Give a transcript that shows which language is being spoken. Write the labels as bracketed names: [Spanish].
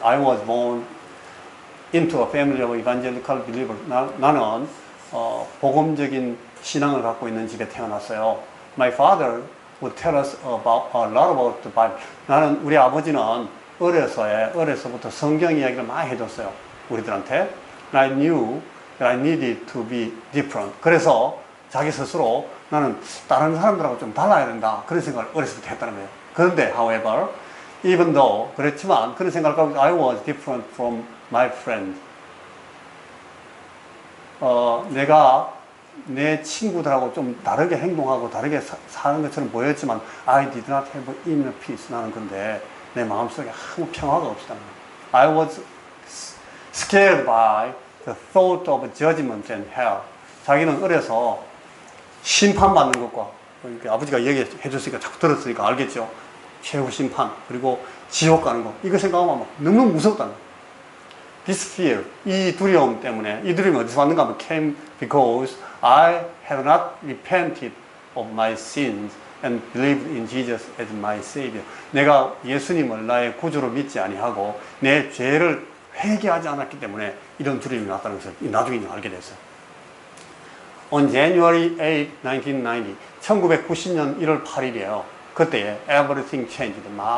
[English] I was born into a family of evangelical believers. [Korean] 나는 복음적인 신앙을 갖고 있는 집에 태어났어요. [English] My father would tell us a lot about the Bible. [Korean] 우리 아버지는 어려서부터 성경 이야기를 많이 해줬어요. 우리들한테. [English] I knew that I needed to be different. [Korean] 그래서 자기 스스로 나는 다른 사람들하고 좀 달라야 된다. 그런 생각을 어려서부터 했다는 거예요. 그런데, [English] however, even though, [Korean] 그렇지만, 그런 생각을 갖고 [English] I was different from my friend. [Korean] 내가 내 친구들하고 좀 다르게 행동하고 다르게 사는 것처럼 보였지만 [English] I did not have inner peace. [Korean] 나는 근데 내 마음속에 아무 평화가 없었다는 거예요. [English] I was scared by the thought of judgment and hell. [Korean] 자기는 어려서 심판받는 것과, 아버지가 얘기해 줬으니까 자꾸 들었으니까 알겠죠. 최후 심판, 그리고 지옥 가는 거, 이거 생각하면 막 너무 무섭다는 거예요. [English] This fear, [Korean] 이 두려움 때문에, 이 두려움이 어디서 왔는가 하면 [English] came because I had not repented of my sins and believed in Jesus as my Savior. [Korean] 내가 예수님을 나의 구주로 믿지 아니하고 내 죄를 회개하지 않았기 때문에 이런 두려움이 났다는 것을 나중에 알게 됐어요. [English] On January 8, 1990, [Korean] 1990년 1월 8일이에요. 그때에 [English] everything changed.